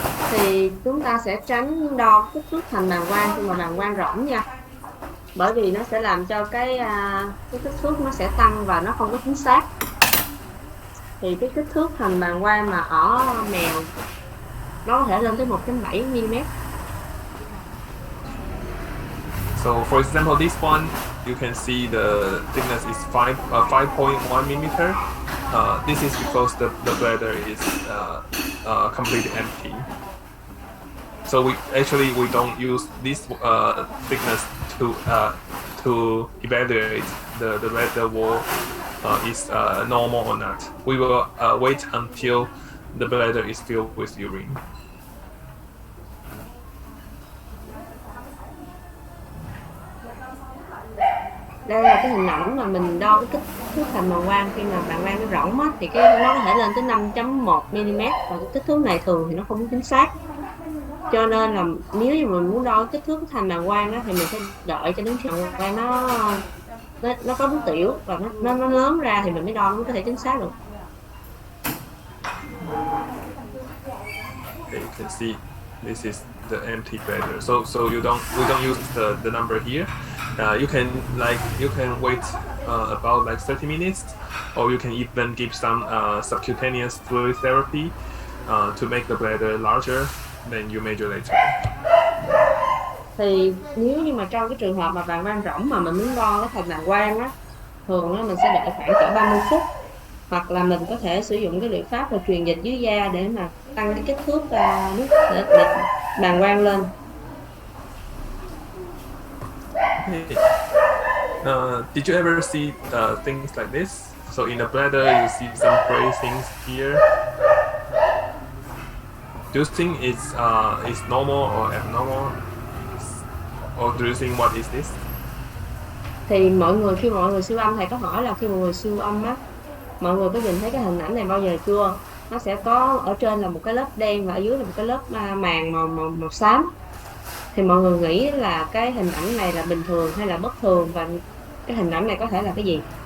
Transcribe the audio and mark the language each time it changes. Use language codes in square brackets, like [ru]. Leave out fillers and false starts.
[vi] Thì chúng ta sẽ tránh đo kích thước thành bàng quang khi mà bàng quang rỗng nha. Bởi vì nó sẽ làm cho cái kích thước nó sẽ tăng và nó không có chính xác. Thì cái kích thước thành bàng quang mà ở mèo nó có thể lên tới 1.7 mm. [en] So for example, this one, you can see the thickness is 5.1 mm. This is because the bladder is completely empty. So we don't use this thickness to evaluate the bladder wall is normal or not. We will wait until the bladder is filled with urine. [vi] Đây là cái hình ảnh mà mình đo cái kích thước thành bàng quang khi mà bàng quang nó rỗng á, thì cái nó có thể lên tới 5.1 mm, và cái kích thước này thường thì nó không chính xác. Cho nên là nếu như mình muốn đo kích thước thành bàng quang đó thì mình phải đợi cho đến khi bàng quang nó có nước tiểu và nó lớn ra thì mình mới đo, nó mới có thể chính xác được. [en] Okay, you can see this is the empty bladder. So we don't use the number here. You can wait about like 30 minutes, or you can even give some subcutaneous fluid therapy to make the bladder larger. Then you measure later. [vi] Thì nếu như mà trong cái trường hợp mà bàng quang rỗng mà mình muốn đo cái thành bàng quang á, thường á mình sẽ đợi khoảng cỡ 30 phút, hoặc là mình có thể sử dụng cái liệu pháp là truyền dịch dưới da để mà tăng cái kích thước nước để bàng quang lên. [en] Okay. Did you ever see things like this? So in the bladder, you see some gray things here. Do you think it's normal or abnormal? Or do you think what is this? [vi] Thì khi mọi người siêu âm, thầy có hỏi là khi mọi người siêu âm á, mọi người có nhìn thấy cái hình ảnh này bao giờ chưa? Nó sẽ có ở trên là một cái lớp đen và ở dưới là một cái lớp màng màu xám. Thì mọi người nghĩ là cái hình ảnh này là bình thường hay là bất thường, và cái hình ảnh này có thể là cái gì?